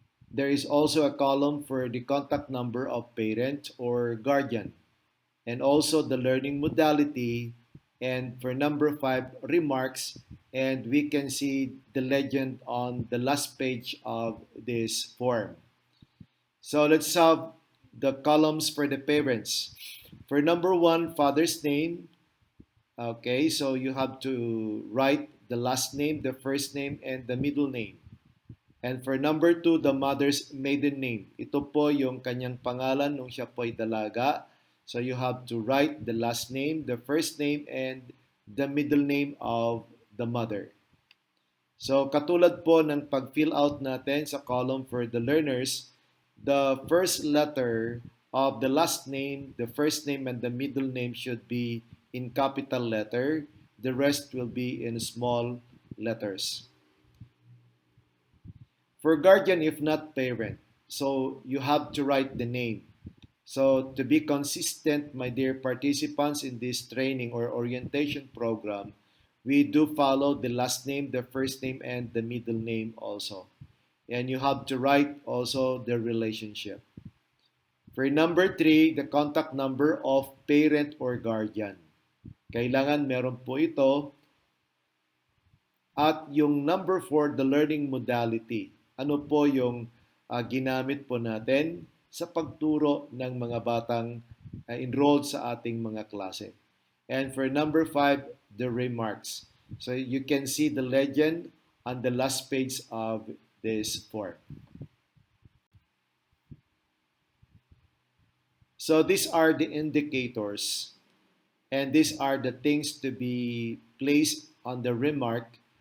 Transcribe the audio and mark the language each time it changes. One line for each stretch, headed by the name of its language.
English: There is also a column for the contact number of parent or guardian, and also the learning modality, and for number five, remarks, and we can see the legend on the last page of this form. So let's have the columns for the parents. For number one, father's name. Okay, so you have to write the last name, the first name, and the middle name. And for number two, the mother's maiden name.
Filipino: Ito po yung kanyang pangalan nung siya po ay dalaga.
English: So you have to write the last name, the first name, and the middle name of the mother. So
Filipino: katulad po ng pag-fill out natin sa
English: column for the learners, the first letter of the last name, the first name, and the middle name should be in capital letter. The rest will be in small letters. For guardian if not parent, so you have to write the name. So to be consistent, my dear participants in this training or orientation program, we do follow the last name, the first name, and the middle name also. And you have to write also the relationship. For number three, the contact number of parent or guardian.
Filipino: Kailangan meron po ito. At yung
English: number four, the learning modality.
Filipino: Ano po yung ginamit po natin sa pagturo ng mga batang enrolled sa ating mga klase.
English: And for number five, the remarks. So you can see the legend on the last page of this form. So these are the indicators, and these are the things to be placed on the remark.